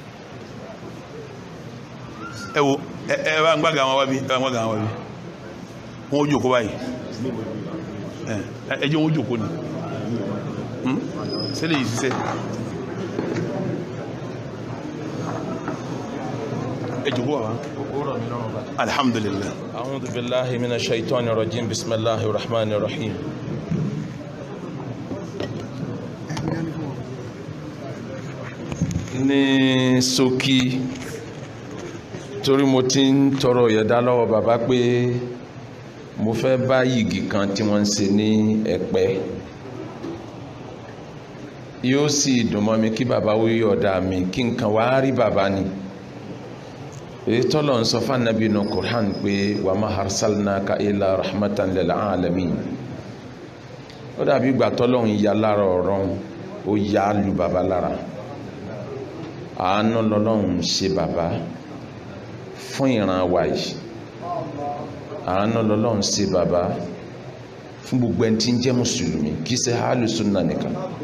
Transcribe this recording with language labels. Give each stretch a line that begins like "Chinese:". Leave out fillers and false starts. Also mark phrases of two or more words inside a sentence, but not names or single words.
Yoruba: ẹ wo ẹ bá ń gbàgà wọn wá bí wọn ó jòkó báyìí ẹ jẹ́ wọn ó jòkó ni sílẹ̀ yìí sísẹ́ ẹ jòkó wà alhamdulillah
Arabic: أعوذ بالله من الشيطان الرجيم بسم الله الرحمن الرحيم
Yoruba: ní ṣókí torí mo ti ń tọrọ ìyẹ̀dá lọ́wọ́ bàbá pé mo fẹ́ bá yìgì kan tí wọ́n ń ṣe ní Ẹ̀pẹ́ yóò sì dùn mọ́ mi kí bàbá wí ọ̀dà mi kí nǹkan wá rí bàbá ni èyí tọ́lọ̀ ń sọ fánàbí inú Qur'an pé
Arabic: وما أرسلناك إلا رحمة للعالمين
Yoruba: ó dàbí ìgbà tọ́lọ̀ ń ya lára ọ̀rọ̀ ó ya lu bàbá lára àánú lọ́lọ́run ṣe bàbá fún ìran wa yìí àánú lọ́lọ́run ṣe bàbá fún gbogbo ẹni tí ń jẹ́ mùsùlùmí kì í ṣe
Arabic: أهل السنة
Yoruba: nìkan